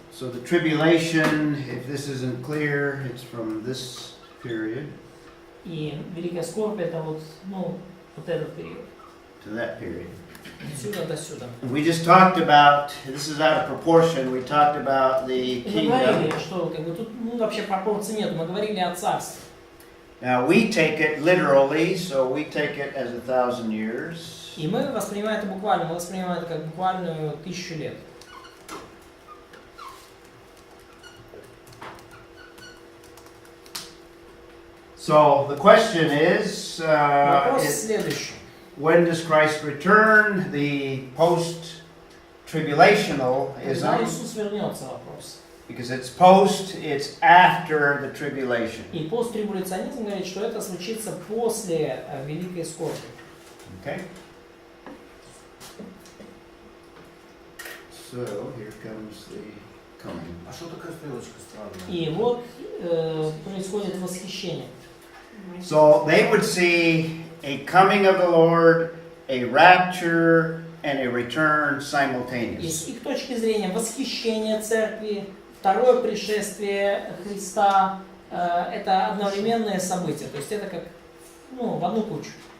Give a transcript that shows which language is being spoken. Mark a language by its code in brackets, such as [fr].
[en] So the tribulation, if this isn't clear, it's from this period. [ru] И великая скорбь это вот, вот этот период. [en] To that period. [ru] Отсюда до сюда. [en] We just talked about, this is out of proportion, we talked about the [ru] Мы говорили, [en] kingdom. [ru] что как бы тут вообще пропорций нет. Мы говорили о царстве. [en] Now we take it literally, so we take it as 1,000 years. [ru] И мы воспринимаем это буквально. Мы воспринимаем это как буквальную 1000 лет. [en] So the question is, [ru] Вопрос следующий. [en] when does Christ return? The post-tribulationalism, [ru] Когда Иисус вернется, вопрос. [en] because it's post, it's after the tribulation. [ru] И посттрибуляционизм говорит, что это случится после великой скорби. [en] Okay? So here comes the coming. [ru] А что такая стрелочка странная? И вот происходит восхищение. [en] So they would see a coming of the Lord, a rapture, and a return [ru] И с [en] simultaneously. [ru] их точки зрения восхищение церкви, второе пришествие Христа это одновременные события. То есть это как в одну кучу.